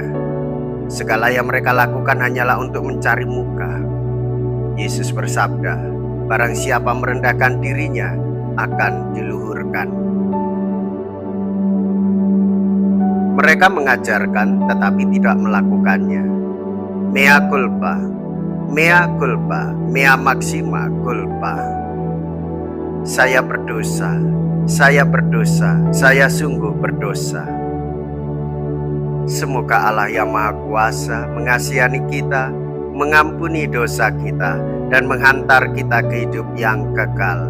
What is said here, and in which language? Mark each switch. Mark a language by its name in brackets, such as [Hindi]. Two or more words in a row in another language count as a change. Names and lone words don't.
[Indonesian] Segala yang mereka lakukan hanyalah untuk mencari muka. Yesus bersabda, barang siapa merendahkan dirinya akan diluhurkan. Mereka mengajarkan tetapi tidak melakukannya. [Latin] Mea culpa, mea culpa, mea maxima culpa. [Indonesian] Saya berdosa, saya sungguh berdosa. Semoga Allah yang Maha Kuasa mengasihani kita, mengampuni dosa kita, dan menghantar kita ke hidup yang kekal.